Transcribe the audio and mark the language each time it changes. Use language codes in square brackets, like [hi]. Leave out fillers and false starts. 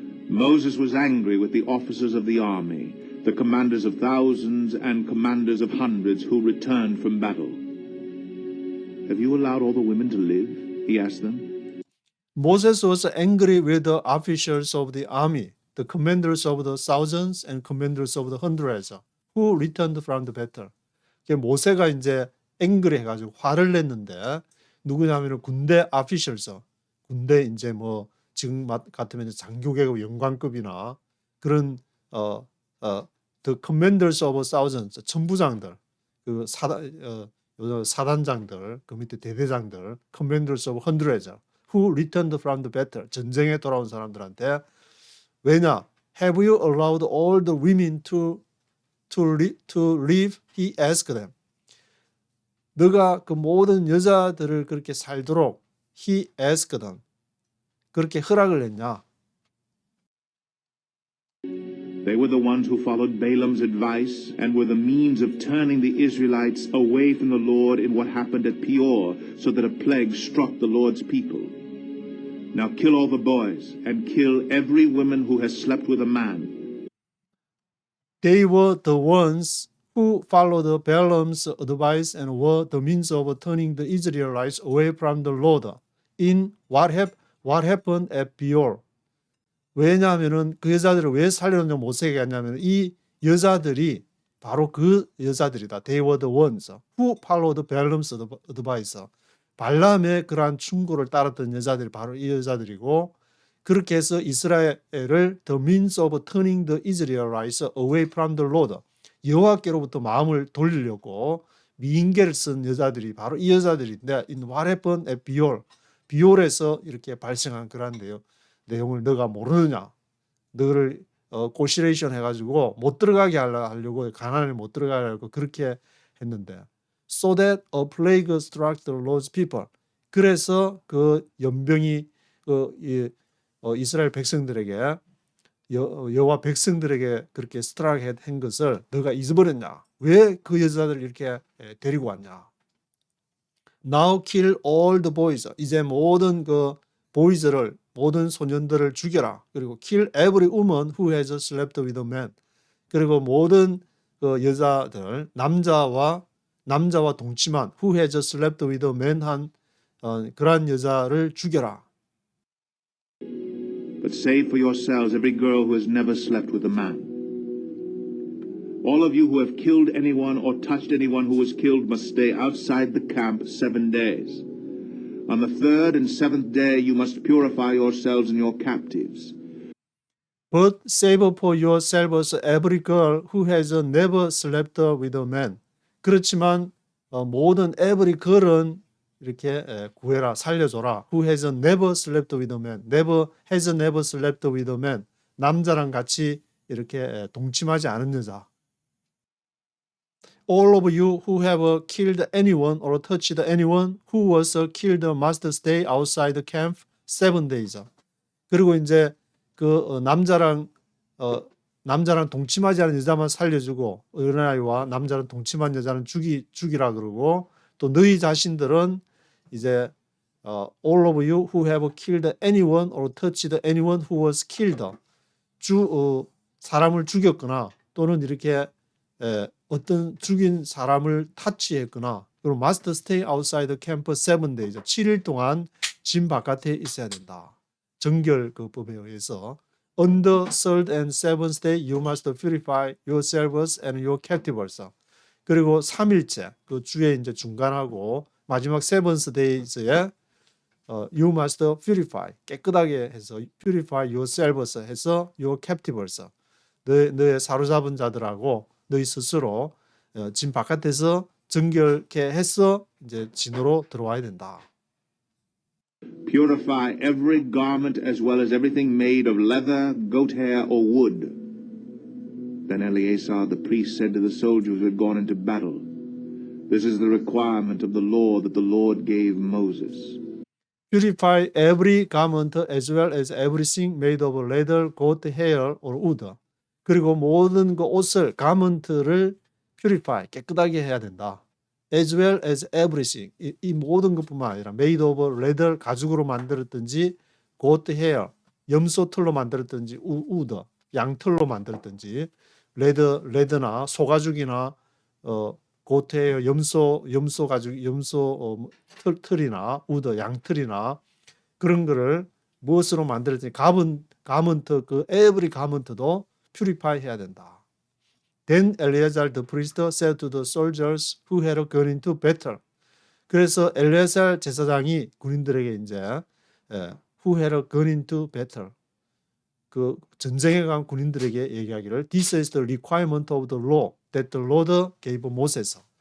[en] Moses was angry with the officers of the army, the commanders of thousands and commanders of hundreds who returned from battle. Have you allowed all the women to live? He asked them. Moses was angry with the officers of the army, the commanders of the thousands and commanders of the hundreds who returned from the battle. [ko] 모세가 이제 angry 해가지고 화를 냈는데, 누구냐면은 군대 officers, 군대 이제 뭐 지금 같으면 장교계급 영관급이나 그런 [en] the commanders of thousands, [ko] 천부장들, 그 사단장들, 그 밑에 대대장들, [en] commanders of hundreds who returned from the battle, [ko] 전쟁에 돌아온 사람들한테, 왜냐? [en] Have you allowed all the women to live? He asked them. [ko] 너가 그 모든 여자들을 그렇게 살도록 [en] he asked them, [ko] 그렇게 허락을 했냐? [en] They were the ones who followed Balaam's advice and were the means of turning the Israelites away from the Lord in what happened at Peor, so that a plague struck the Lord's people. Now kill all the boys and kill every woman who has slept with a man. They were the ones who followed Balaam's advice and were the means of turning the Israelites away from the Lord in what happened at Peor. [ko] 왜냐하면은 그 여자들을 왜 살려놓냐 모세에게 했냐면, 이 여자들이 바로 그 여자들이다. [en] They were the ones who followed Balaam's advice. [ko] 발람의 그러한 충고를 따랐던 여자들이 바로 이 여자들이고, 그렇게 해서 이스라엘을 [en] the means of turning the Israelites away from the Lord, [ko] 여호와께로부터 마음을 돌리려고 미인계를 쓴 여자들이 바로 이 여자들인데, [en] in what happened at Peor, [ko] 비올에서 이렇게 발생한 그러한 내용을 너가 모르느냐? 너를 고시레이션 해가지고 못 들어가게 하려고, 가나안에 못 들어가게 하려고 그렇게 했는데, [en] so that a plague struck the Lord's people. [ko] 그래서 그 연병이 이스라엘 백성들에게, 여호와 백성들에게 그렇게 스트라이크 한 것을 너가 잊어버렸냐? 왜 그 여자들을 이렇게 데리고 왔냐? [en] Now kill all the boys. [ko] 이제 모든 그 보이즈를, 모든 소년들을 죽여라. [en] 그리고 kill every woman who has slept with a man. [ko] 그리고 모든 그 여자들, 남자와 동침한 [en] who has slept with a man [ko] 한 그러한 여자를 죽여라. [en] But save for yourselves every girl who has never slept with a man. All of you who have killed anyone or touched anyone who was killed must stay outside the camp 7 days. On the 3rd and 7th day you must purify yourselves and your captives. But save for yourselves every girl who has never slept with a man. 그렇지만 모든 every girl은 [ko] 이렇게 구해라, 살려줘라. [en] Who has never slept with a man. Has never slept with a man. [ko] 남자랑 같이 이렇게 동침하지 않은 여자. [en] All of you who have killed anyone or touched anyone who was killed must stay outside the camp 7 days. [ko] 그리고 이제 그 남자랑 동침하지 않은 여자만 살려주고 어린아이와 남자랑 동침한 여자는 죽이라 그러고 또 너희 자신들은 이제 [en] all of you who have killed anyone or touched anyone who was killed [ko] 사람을 죽였거나 또는 이렇게 어떤 죽인 사람을 타치했거나 그리고 [en] must stay outside the camp 7 days [ko] 7일 동안 진 바깥에 있어야 된다. 정결 그 법에 의해서 [en] On the third and seventh day you must purify yourselves and your captives. [ko] 그리고 3일째 그 주에 이제 중간하고 마지막 [en] seventh days [ko] 에 [en] you must purify [ko] 깨끗하게 해서 [en] purify yourselves [ko] 해서 [en] your captives [ko] 너의 사로잡은 자들하고 너희 스스로 진 바깥에서 정결케 해서 이제 진으로 들어와야 된다. [en] Purify every garment as well as everything made of leather, goat hair, or wood. Then Eleazar the priest said to the soldiers who had gone into battle, This is the requirement of the law that the Lord gave Moses. Purify every garment as well as everything made of leather, goat hair, or wood. [ko] 그리고 모든 그 옷을 가먼트를 purify 깨끗하게 해야 된다. [en] As well as everything [ko] 이 모든 것뿐만 아니라 [en] made of leather [ko] 가죽으로 만들었든지 [en] goat hair [ko] 염소 털로 만들었든지 wood 양털로 만들었든지 레더나 소가죽이나 goat hair 염소 가죽 염소 털이나 wood 양털이나 그런 거를 무엇으로 만들었든지 가먼트 그 every 가먼트도 purify 해야 된다. [en] Then Eleazar the priest said to the soldiers who had gone into battle. [ko] 그래서 엘레아살 제사장이 군인들에게 이제 [en] who had gone into battle [ko] 그 전쟁에 간 군인들에게 얘기하기를 [en] This is the requirement of the law that the Lord gave Moses.